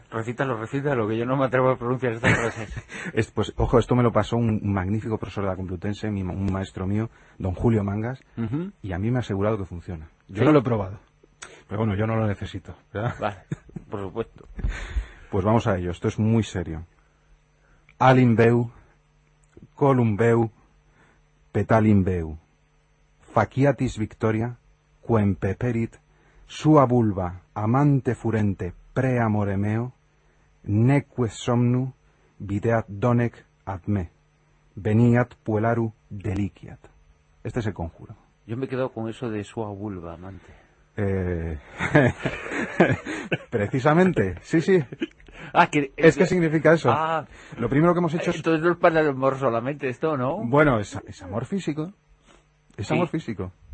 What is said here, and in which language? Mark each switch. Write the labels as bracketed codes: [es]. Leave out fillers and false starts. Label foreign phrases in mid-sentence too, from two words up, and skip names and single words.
[es] Recita, lo que yo no me atrevo a pronunciar estas frases. Pues, ojo, esto me lo pasó un magnífico profesor de la Complutense, un maestro mío, don Julio Mangas, y a mí me ha asegurado que funciona. Yo no lo he probado, pero bueno, yo no lo necesito, ¿verdad? Vale, por supuesto. Pues vamos a ello, esto es muy serio. [la] Alimbeu, columbeu, petalim faciatis victoria, quem peperit, sua vulva amante furente pre amore meo, neque somnu videat donec ad me, veniat puelaru deliciat. [es] Este es el conjuro. Yo me he quedado con eso de [la] sua vulva amante. [es] Precisamente, sí, sí. ¿Qué significa eso? Lo primero que hemos hecho es... Entonces no es para el amor solamente esto, ¿no? Bueno, es amor físico. Es amor físico.